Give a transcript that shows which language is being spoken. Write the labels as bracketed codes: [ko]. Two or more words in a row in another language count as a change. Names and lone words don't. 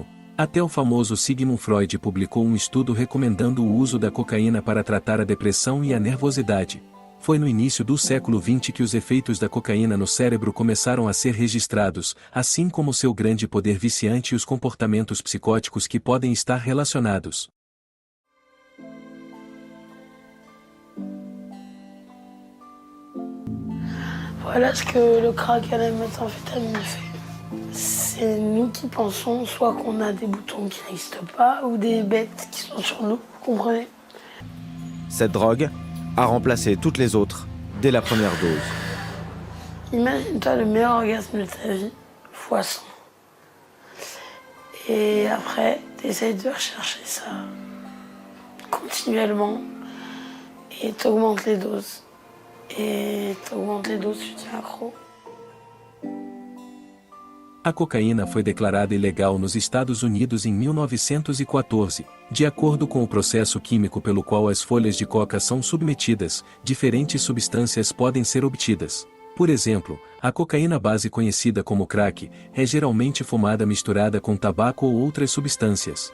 [pt] Até o famoso Sigmund Freud publicou um estudo recomendando o uso da cocaína para tratar a depressão e a nervosidade. Foi no início do século XX que os efeitos da cocaína no cérebro começaram a ser registrados, assim como seu grande poder viciante e os comportamentos psicóticos que podem estar relacionados. [fr] Voilà ce que le crack et la méthamphétamine fait. C'est nous qui pensons soit qu'on a des boutons qui n'existent pas ou des bêtes qui sont sur nous, vous comprenez? Cette drogue a remplacé toutes les autres dès la première dose. Imagine-toi le meilleur orgasme de ta vie, fois 100. Et après, t'essayes de rechercher ça continuellement et t'augmentes les doses. Et t'augmentes les doses, tu deviens accro. [pt] A cocaína foi declarada ilegal nos Estados Unidos em 1914, de acordo com o processo químico pelo qual as folhas de coca são submetidas, diferentes substâncias podem ser obtidas. Por exemplo, a cocaína base conhecida como crack, é geralmente fumada misturada com tabaco ou outras substâncias.